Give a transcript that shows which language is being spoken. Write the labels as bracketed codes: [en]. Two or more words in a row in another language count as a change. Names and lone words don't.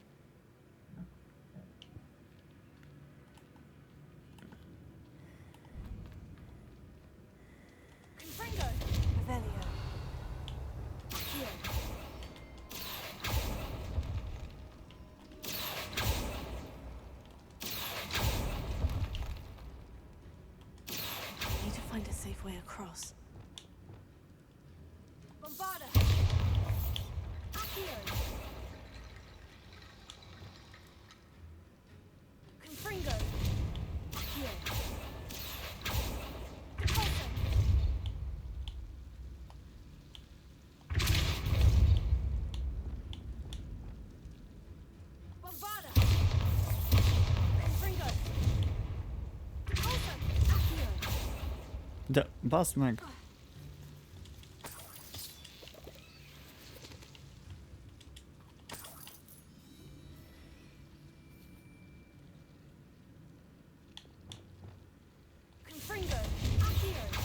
[en] Revelio. Here. Need to find a safe way across. Bombarda. Accio. Confringo. Accio. Depulso. Bombarda. Confringo. Depulso. Accio. [hu] De bazd meg! [en] Confringo. Accio.